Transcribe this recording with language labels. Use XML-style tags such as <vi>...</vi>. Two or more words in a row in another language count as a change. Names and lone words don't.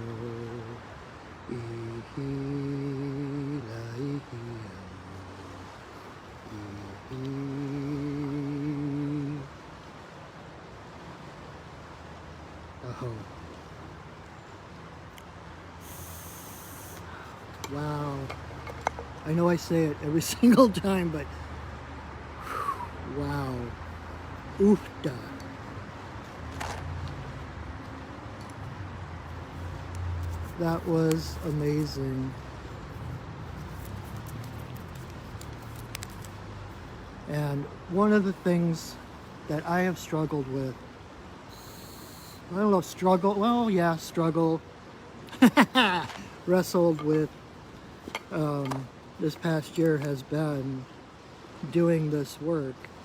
<en>Ihi la ihi o. Ihi. Aho. Wow. I know I say it every single time, but wow. Oofda. That was amazing. And one of the things that I have struggled with, I don't know if struggle, well, yeah, struggle, wrestled with this past year has been doing this work.</en>